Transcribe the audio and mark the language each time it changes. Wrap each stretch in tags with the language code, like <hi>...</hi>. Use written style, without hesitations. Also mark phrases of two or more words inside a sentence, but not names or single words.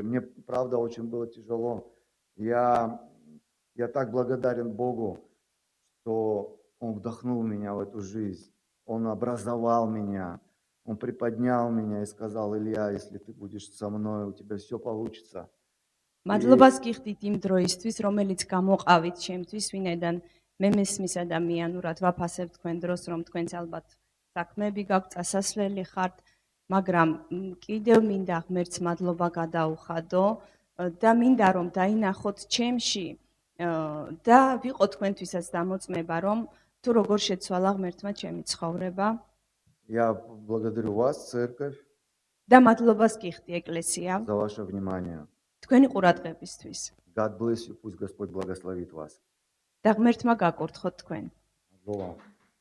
<ru>Мне, правда, очень было тяжело. Я так благодарен Богу, что Он вдохнул меня в эту жизнь. Он образовал меня. Он приподнял меня и сказал: Илья, если ты будешь со мной, у тебя все получится.</ru> <ka>მადლობას გიხდით იმ დროისთვის, რომელიც გამოყავით ჩემთვის, ვინაიდან მე მესმის ადამიანურად ვაფასებ თქვენ დროს, რომ თქვენც ალბათ საქმეები გაქვთ, წასასვლელი ხართ, მაგრამ კიდევ მინდა ღმერთს მადლობა გადაუხადო და მინდა რომ დაინახოთ ჩემში და ვიყო თქვენთვისაც დამოწმება, რომ თუ როგორ შეცვალა ღმერთმა ჩემი ცხოვრება.</ka> <ru>Я благодарю вас, церковь,</ru> <ka>და მადლობას გიხდი ეკლესია</ka> <ru>за ваше внимание.</ru> <ka>თქვენი ყურადღებისთვის.</ka> <en>God bless you.</en> <ru>Пусть Господь благословит вас.</ru> <ka>და ღმერთმა გაკურთხოთ თქვენ.</ka> <ru>Добро вам.</ru>